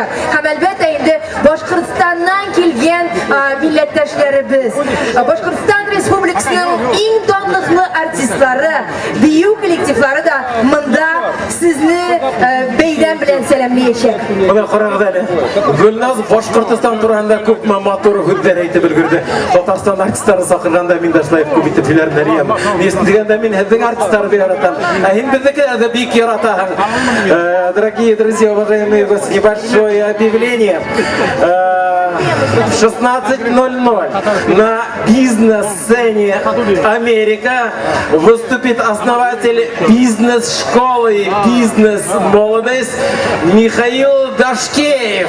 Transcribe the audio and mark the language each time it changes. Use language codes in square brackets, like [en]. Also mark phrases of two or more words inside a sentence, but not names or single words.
[tt] Һәм әлбәттә инде Башкортстаннан килгән милләттәшләребез, Башкортстан Республикасының иң данлыклы артистлары, бию коллективлары да монда сезне бәйрәм белән сәламләячәк. [ba] Мына карагыз әле. Гөлназ Башкортстан турында күп матур һүзләр әйтеп өлгерде. Татарстан артистлары сакырганда мин дә шулай күп итеп һөйләрдер идем. Нисен дигәндә мин һезнең артистларны яратам. Ә һин безнекеләрне дә бик яратам. [ru] Дорогие друзья, уважаемые гости, небольшое объявление. В 16:00 на бизнес-сцене Америка выступит основатель бизнес-школы «Бизнес-молодость» Михаил Дашкеев.